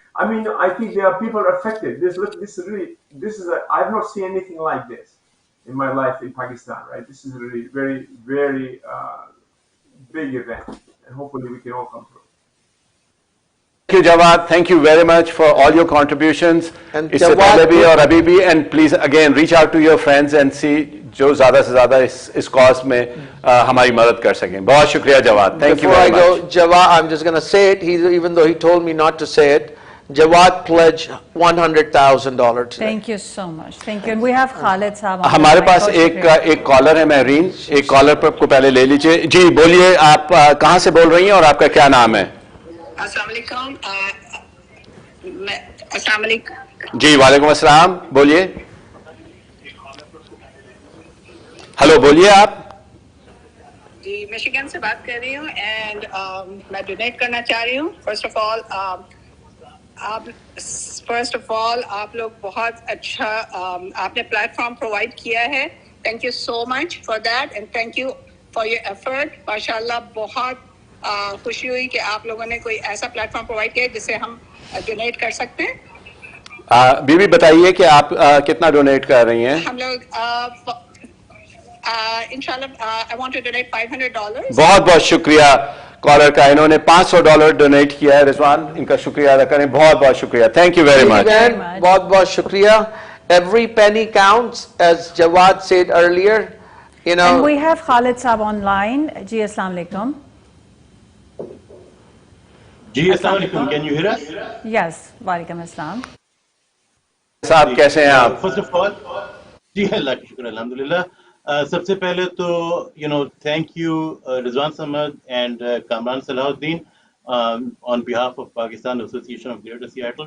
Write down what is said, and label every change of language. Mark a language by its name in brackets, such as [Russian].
[English] I mean, I think there are people affected. I've not seen anything like this in my life in Pakistan, right? This is a really very, very big event. and hopefully we can all come through. Thank you, Jawad. Thank you very much for all your contributions. And [Urdu] اس سے پہلے بھی اور ابھی بھی, [English] and please again reach out to your friends and see [Urdu] جو زیادہ سے زیادہ اس cause میں ہماری مدد کر سکیں. بہت شکریہ جواد. [English] Thank you Before I very go, much. Jawad, I'm just going to say it, even though he told me not to say it, Jawad pledged $100,000 today. Thank you so much. Thank you. And we have Khalid Saab. [Urdu] ہمارے پاس ایک collar ہے مہرین, ایک collar پر کو پہلے لے لیجئے. جی بولیے, آپ کہاں سے بول رہی ہیں اور آپ کا کیا نام ہے؟ السلام علیکم. السلام علیکم. جی وعلیکم السلام, بولیے. ہلو بولیے آپ. جی میشیگن سے بات کر رہی ہوں اینڈ میں ڈونیٹ کرنا چاہ رہی ہوں. [English] first of all [Urdu] آپ لوگ بہت اچھا آپ نے پلیٹ فارم پرووائڈ کیا ہے. [English] Thank you so much for that and thank you for your effort. [Urdu] ماشاء اللہ بہت خوشی ہوئی کہ آپ لوگوں نے کوئی ایسا پلیٹ فارم پرووائڈ کیا جس سے ہم ڈونیٹ کر سکتے ہیں. بی بی بتائیے کہ آپ کتنا ڈونیٹ کر رہی ہیں؟ ہم لوگ انشاءاللہ [English] I want to donate $500. [Urdu] بہت بہت شکریہ کالر کا, انہوں نے $500 ڈونیٹ کیا ہے. رضوان ان کا شکریہ ادا کریں. بہت بہت شکریہ. [English] Thank you very much. [Urdu] بہت بہت شکریہ. [English] Every penny counts, as Jawad said earlier. You know. And we have Khalid Saab online. [Urdu] جی السلام علیکم. جی السلام علیکم. [English] Can you hear us? Yes. [Urdu] وعلیکم السلام. صاحب کیسے ہیں آپ؟ [English] First of all, [Urdu] جی اللہ کا شکر الحمدللہ. سب سے پہلے تو [English] thank you Rizwan Samad and Kamran Salahuddin on behalf of Pakistan Association of Greater Seattle.